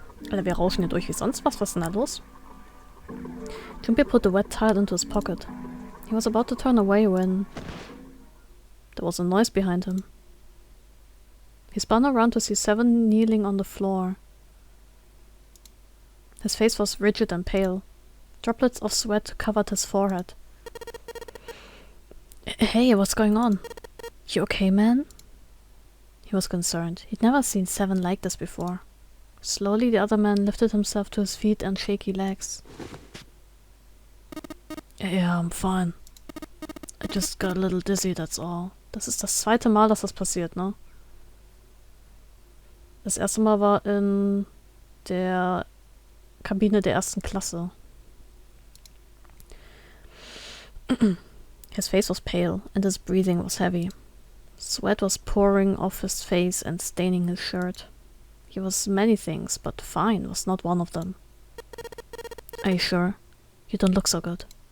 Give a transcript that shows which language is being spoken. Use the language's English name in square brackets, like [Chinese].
[German] Alter, wir rauschen hier durch wie sonst was. Was ist denn da los? [English] Junpei put the wet tile into his pocket. He was about to turn away when there was a noise behind him. He spun around to see 7 kneeling on the floor. His face was rigid and pale. Droplets of sweat covered his forehead. Hey, what's going on? You okay, man? He was concerned. He'd never seen 7 like this before. Slowly, the other man lifted himself to his feet and shaky legs. Yeah, I'm fine. I just got a little dizzy, that's all. [German] Das ist das 2. Mal, dass das passiert, ne? Das erste Mal war in der Kabine der 1. Klasse. [English] His face was pale and his breathing was heavy. Sweat was pouring off his face and staining his shirt. He was many things, but fine was not one of them. Are you sure? You don't look so good.